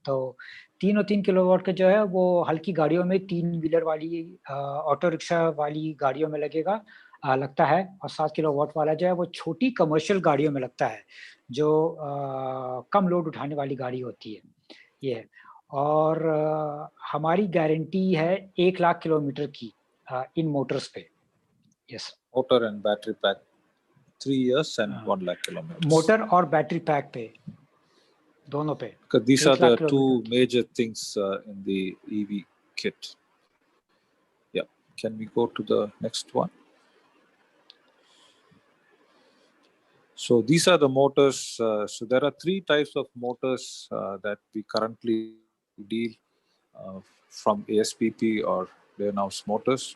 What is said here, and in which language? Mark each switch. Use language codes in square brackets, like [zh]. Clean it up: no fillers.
[hi] तो 3 और 3 किलोवाट का जो है वो हल्की गाड़ियों में, 3 व्हीलर वाली ऑटो रिक्शा वाली गाड़ियों में लगता है, और 7 किलोवाट वाला जो है वो छोटी कमर्शियल गाड़ियों में लगता है, जो कम लोड उठाने वाली गाड़ी होती है ये। और हमारी गारंटी है 1 लाख किलोमीटर की इन मोटर्स पे। [en] Yes. Motor and battery pack 3 years and 1 lakh kilometers. [hi] Motor और बैटरी पैक पे, दोनों पे। [en] Because these are the two major things in the EV kit. Yeah. Can we go to the next one? So these are the motors. So there are 3 types of motors that we currently deal from ASPP or Duyunov's motors.